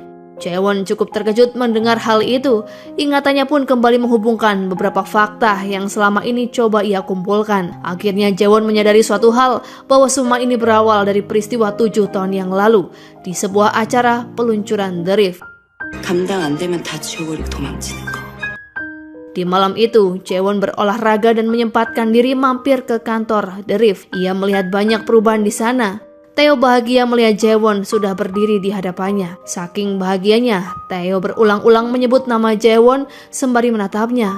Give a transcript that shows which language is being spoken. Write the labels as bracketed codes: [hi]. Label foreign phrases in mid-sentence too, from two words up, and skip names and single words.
[id] Jaewon cukup terkejut mendengar hal itu. Ingatannya pun kembali menghubungkan beberapa fakta yang selama ini coba ia kumpulkan. Akhirnya Jaewon menyadari suatu hal, bahwa semua ini berawal dari peristiwa 7 tahun yang lalu di sebuah acara peluncuran The Rift. [ko] 감당 안 되면 다 지워버리고 도망치는 거. [id] Di malam itu, Jaewon berolahraga dan menyempatkan diri mampir ke kantor The Rift. Ia melihat banyak perubahan di sana. Tae bahagia melihat Jaewon sudah berdiri di hadapannya. Saking bahagianya, Tae berulang-ulang menyebut nama Jaewon sembari menatapnya.